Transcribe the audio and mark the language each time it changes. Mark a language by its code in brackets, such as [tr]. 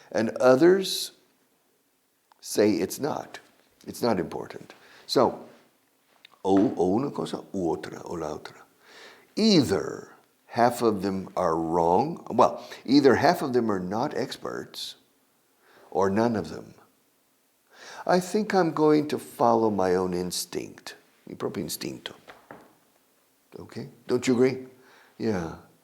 [en] And others say it's not. It's not important. So [es] O una cosa u otra, o la otra. [en] Either half of them are wrong, either half of them are not experts, or none of them. I think I'm going to follow my own instinct. [es] Mi propio instinto. [en] Okay? Don't you agree? Yeah.